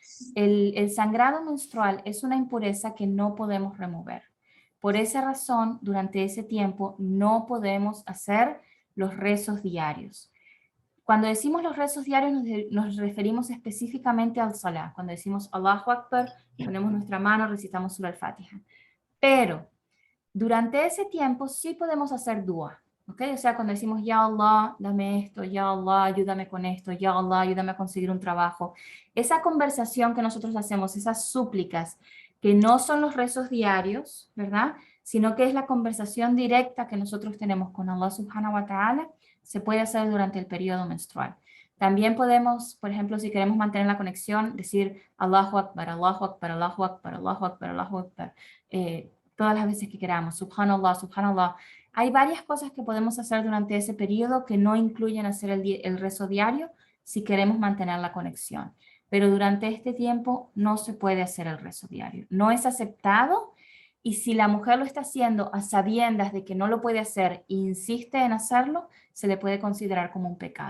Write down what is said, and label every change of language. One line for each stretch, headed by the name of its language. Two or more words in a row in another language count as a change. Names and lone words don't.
Spanish: El sangrado menstrual es una impureza que no podemos remover. Por esa razón, durante ese tiempo no podemos hacer los rezos diarios. Cuando decimos los rezos diarios nos referimos específicamente al salah. Cuando decimos
Arabic: الله أكبر,
Spanish: ponemos nuestra mano, recitamos Surah al-Fatiha. Pero durante ese tiempo sí podemos hacer dua. ¿Ok? O sea, cuando decimos
Arabic: يا الله,
Spanish: dame esto,
Arabic: يا الله,
Spanish: ayúdame con esto,
Arabic: يا الله,
Spanish: ayúdame a conseguir un trabajo. Esa conversación que nosotros hacemos, esas súplicas, que no son los rezos diarios, ¿verdad? Sino que es la conversación directa que nosotros tenemos con
Arabic: الله سبحانه وتعالى,
Spanish: se puede hacer durante el periodo menstrual. También podemos, por ejemplo, si queremos mantener la conexión, decir
Arabic: الله أكبر، الله أكبر، الله أكبر، الله أكبر، الله أكبر,
Spanish: todas las veces que queramos,
Arabic: سبحان الله، سبحان الله.
Spanish: Hay varias cosas que podemos hacer durante ese periodo que no incluyen hacer el rezo diario si queremos mantener la conexión. Pero durante este tiempo no se puede hacer el rezo diario. No es aceptado y si la mujer lo está haciendo a sabiendas de que no lo puede hacer e insiste en hacerlo, se le puede considerar como un pecado.